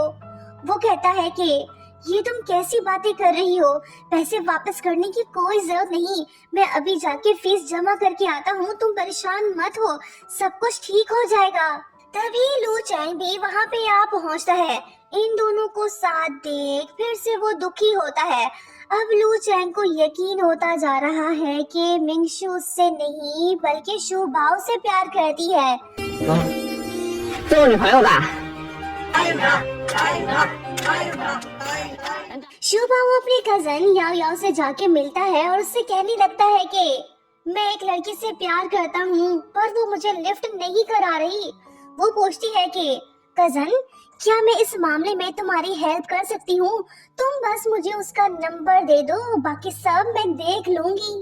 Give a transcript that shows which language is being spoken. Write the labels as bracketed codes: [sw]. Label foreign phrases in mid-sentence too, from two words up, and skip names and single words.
[hi] वो कहता है कि ये तुम कैसी बातें कर रही हो, पैसे वापस करने की कोई जरूरत नहीं, मैं अभी जाके फीस जमा करके आता हूँ, तुम परेशान मत हो, सब कुछ ठीक हो जाएगा। तभी लू चैंग भी वहाँ पे आ पहुँचता है। इन दोनों को साथ देख फिर से वो दुखी होता है। अब लू चैंग को यकीन होता जा रहा है कि मिंगशू उससे नहीं बल्कि शू बाओ से प्यार करती है। [zh] 做我女朋友的。 [hi] शू बाओ अपने कजन याओ याओ से जाके मिलता है और उससे कहने लगता है कि मैं एक लड़की से प्यार करता हूँ, पर वो मुझे लिफ्ट नहीं करा रही। वो पूछती है कि कजन क्या मैं इस मामले में तुम्हारी हेल्प कर सकती हूँ, तुम बस मुझे उसका नंबर दे दो, बाकी सब मैं देख लूंगी।